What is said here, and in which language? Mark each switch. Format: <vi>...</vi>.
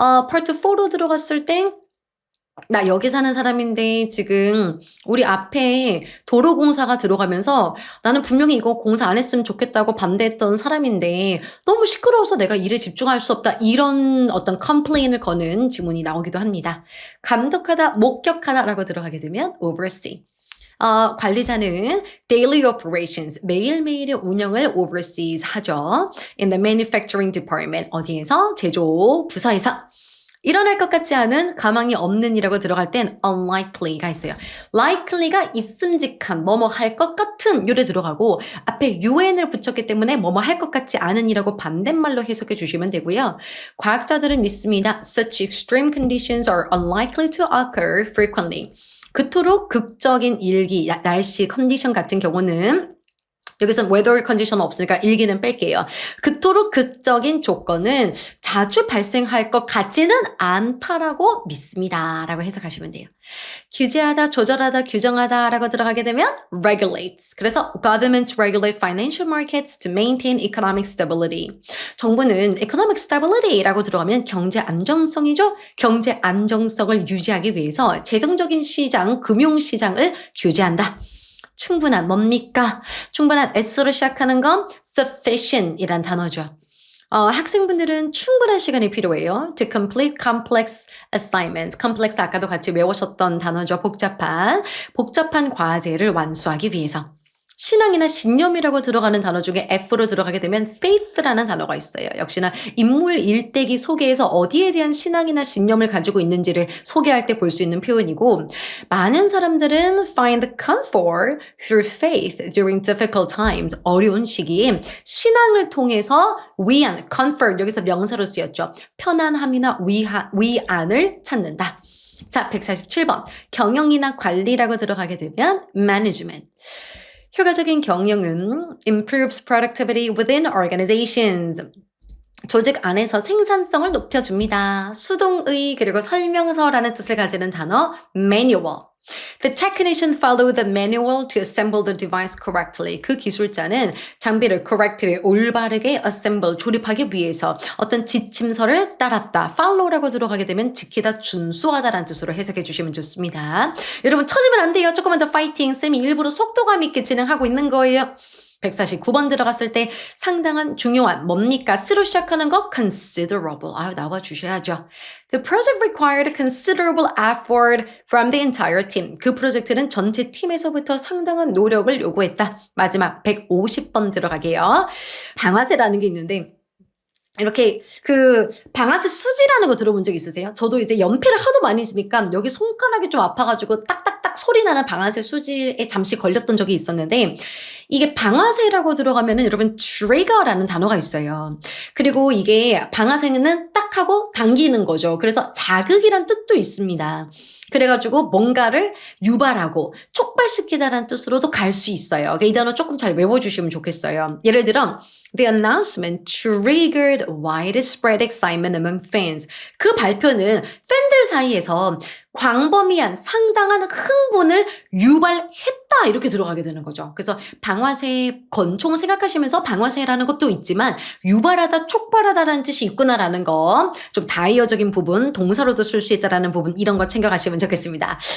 <ko>part 4로 들어갔을 때 나 여기 사는 사람인데 지금 우리 앞에 도로 공사가 들어가면서 나는 분명히 이거 공사 안 했으면 좋겠다고 반대했던 사람인데 너무 시끄러워서 내가 일에 집중할 수 없다. 이런 어떤 complain을 거는 지문이 나오기도 합니다. 감독하다, 목격하다라고 들어가게 되면 oversee. 관리자는 daily operations, 매일매일의 운영을 oversees 하죠.</ko> <en>In the manufacturing department, 어디에서?</en> <ko>제조 부서에서. 일어날 것 같지 않은, 가망이 없는 이라고 들어갈 땐 unlikely가 있어요. likely가 있음직한, 뭐뭐 할 것 같은 요래 들어가고 앞에 un을 붙였기 때문에 뭐뭐 할 것 같지 않은 이라고 반대말로 해석해 주시면 되고요. 과학자들은 믿습니다.</ko> <en>Such extreme conditions are unlikely to occur frequently.</en> <ko>그토록 극적인 일기, 날씨 컨디션 같은 경우는 여기서 weather condition 없으니까 일기는 뺄게요. 그토록 극적인 조건은 자주 발생할 것 같지는 않다라고 믿습니다. 라고 해석하시면 돼요. 규제하다, 조절하다, 규정하다 라고 들어가게 되면 regulates.</ko> <en>그래서 governments regulate financial markets to maintain economic stability.</en> <ko>정부는 economic stability 라고 들어가면 경제 안정성이죠. 경제 안정성을 유지하기 위해서 재정적인 시장, 금융시장을 규제한다. 충분한 뭡니까? 충분한 S로 시작하는 건 sufficient 이란 단어죠. 학생분들은 충분한 시간이 필요해요.</ko> <en>To complete complex assignments.</en> <ko>complex 아까도 같이 외우셨던 단어죠. 복잡한 과제를 완수하기 위해서. 신앙이나 신념이라고 들어가는 단어 중에 F로 들어가게 되면 faith라는 단어가 있어요. 역시나 인물 일대기 소개에서 어디에 대한 신앙이나 신념을 가지고 있는지를 소개할 때 볼 수 있는 표현이고 많은 사람들은 find comfort through faith during difficult times. 어려운 시기에 신앙을 통해서 위안, comfort 여기서 명사로 쓰였죠. 편안함이나 위안을 찾는다. 자, 147번. 경영이나 관리라고 들어가게 되면 management.</ko> <en>효과적인 경영은 improves productivity within organizations.</en> <ko>조직 안에서 생산성을 높여줍니다. 수동의 그리고 설명서라는 뜻을 가지는 단어 manual.</ko> <en>The technician followed the manual to assemble the device correctly.</en> <ko>그 기술자는 장비를 correctly, 올바르게 assemble, 조립하기 위해서 어떤 지침서를 따랐다. follow라고 들어가게 되면 지키다, 준수하다라는 뜻으로 해석해 주시면 좋습니다. 여러분 처지면 안 돼요. 조금만 더 파이팅. 쌤이 일부러 속도감 있게 진행하고 있는 거예요. 149번 들어갔을 때 상당한 중요한 뭡니까? 쓰로 시작하는 거 considerable. 나와 주셔야죠.</ko> <en>The project required considerable effort from the entire team.</en> <ko>그 프로젝트는 전체 팀에서부터 상당한 노력을 요구했다. 마지막 150번 들어가게요. 방아쇠라는 게 있는데 이렇게 그 방아쇠 수지라는 거 들어본 적 있으세요? 저도 이제 연필을 하도 많이 쓰니까 여기 손가락이 좀 아파가지고 딱딱딱 소리 나는 방아쇠 수지에 잠시 걸렸던 적이 있었는데 이게 방아쇠라고 들어가면은 여러분 trigger라는 단어가 있어요. 그리고 이게 방아쇠는 딱 하고 당기는 거죠. 그래서 자극이란 뜻도 있습니다. 그래가지고 뭔가를 유발하고 촉발시키다라는 뜻으로도 갈 수 있어요. 이 단어 조금 잘 외워주시면 좋겠어요.</ko> <en>예를 들어 The announcement triggered widespread excitement among fans.</en> <ko>그 발표는 팬들 사이에서 광범위한 상당한 흥분을 유발했다 이렇게 들어가게 되는 거죠. 그래서 방아쇠 권총 생각하시면서 방아쇠라는 것도 있지만 유발하다, 촉발하다라는 뜻이 있구나라는 거 좀 다이어적인 부분, 동사로도 쓸 수 있다라는 부분 이런 거 챙겨가시면 좋겠습니다.</ko>